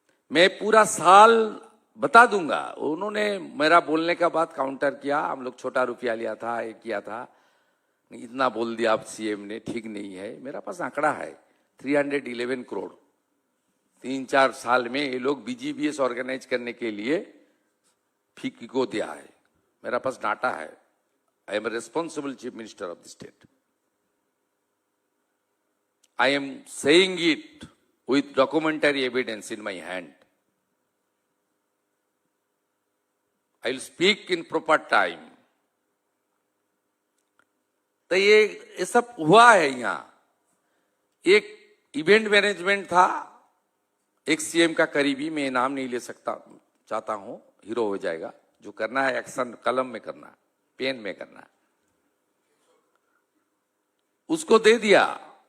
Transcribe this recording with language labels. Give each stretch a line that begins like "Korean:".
Hindi: मैं पूरा साल बता दूंगा। उन्होंने मेरा बोलने का बाद काउंटर किया, हम लोग छोटा रुपया लिया था, ये किया था, इतना बोल दिया आप सीएम ने, ठीक नहीं है। मेरा पास आंकड़ा है 311 करोड़ 3-4 साल में ये लोग बीजीबीएस ऑर्गेनाइज करने के लिए फीकी को दिया है। मेरा पास डाटा है।
English: I am responsible chief minister of the state. I am saying it with documentary evidence in my hand. I will speak in proper time.
Hindi: तो ये सब हुआ है। यहां एक इवेंट मैनेजमेंट था, एक सीएम का करीबी, मैं नाम नहीं ले सकता, चाहता हूं, हीरो हो जाएगा। जो करना है एक्शन कलम में करना, पेन में करना, उसको दे दिया।